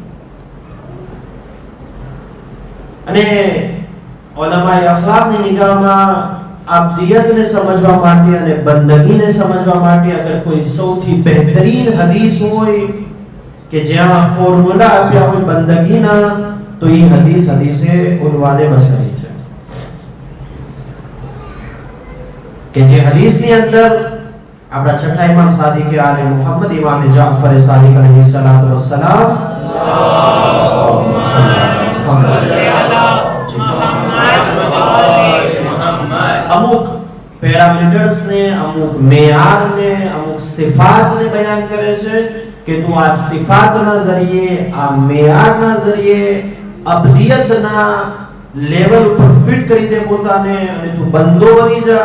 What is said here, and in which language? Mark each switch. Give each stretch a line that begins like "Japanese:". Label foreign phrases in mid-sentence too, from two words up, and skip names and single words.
Gujarati: અને ઉલમાએ અખલાકની નિગાહમાં અબ્દિયતને સમજવા માટે અને બંદગીને સમજવા માટે અગર કોઈ સૌથી બહેતરીન હદીસ હોય કે જ્યાં ફોર્મ્યુલા આપ્યા હોય બંદગીના તો એ હદીસે ઉનવાને બસરી છે કે જે હદીસની અંદર આપણા છઠ્ઠા ઇમામ સાદિક આલે મુહમ્મદ ઇમામ જાફર સાદિક
Arabic: عليه الصلاة والسلام
Gujarati: અમુક પેરામીટર્સ ને, અમુક મેયાર ને, અમુક સિફાત ને બયાન કરે છે કે તું આ સિફાતના જરીએ, આ મેયારના જરીએ અબદિયતના લેવલ ઉપર ફિટ કરી દે પોતાને અને તું બંદો બની જા.